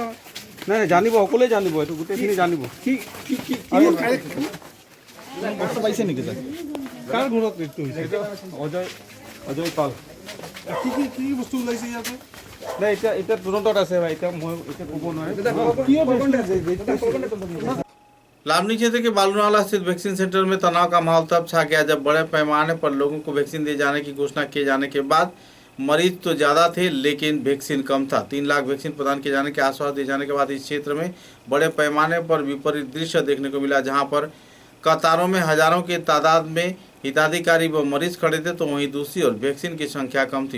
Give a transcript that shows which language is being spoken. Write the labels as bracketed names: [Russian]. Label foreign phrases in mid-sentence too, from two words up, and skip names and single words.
[Assamese] নাই জানিব, সকলোৱে জানিব, এইটো গোটেইখিনি জানিব। বস্তু পাইছে নেকি? কাৰ ঘৰত মৃত্যু হৈছে? অজয় পাল। কি বস্তু ওলাইছে ইয়াতে? নাই এতিয়া এতিয়া তদন্তত আছে বা এতিয়া মই এতিয়া ক'ব নোৱাৰিম। [Hindi] लामनी क्षेत्र के बालूनाला स्थित वैक्सीन सेंटर में तनाव का माहौल तब छा गया जब बड़े पैमाने पर लोगों को वैक्सीन दिए जाने की घोषणा किए जाने के बाद मरीज तो ज़्यादा थे लेकिन वैक्सीन कम था। 3 लाख वैक्सीन प्रदान किए जाने के आश्वासन दिए जाने के बाद इस क्षेत्र में बड़े पैमाने पर विपरीत दृश्य देखने को मिला, जहां पर कतारों में हजारों की तादाद में हिताधिकारी व मरीज खड़े थे, तो वहीं दूसरी ओर वैक्सीन की संख्या कम थी।